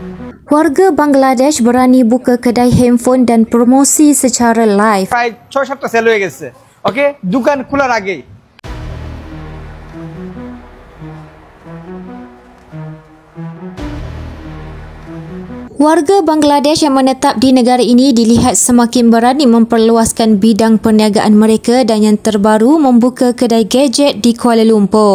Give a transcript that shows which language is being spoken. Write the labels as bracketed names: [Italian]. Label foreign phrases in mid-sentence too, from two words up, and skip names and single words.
[Malay] Warga Bangladesh berani buka kedai handphone dan promosi secara live. [Bangla] প্রায় ৬-৭টা সেল হয়ে গেছে। ওকে, দোকান খোলার আগেই। [Malay] Warga Bangladesh yang menetap di negara ini dilihat semakin berani memperluaskan bidang perniagaan mereka dan yang terbaru membuka kedai gadget di Kuala Lumpur.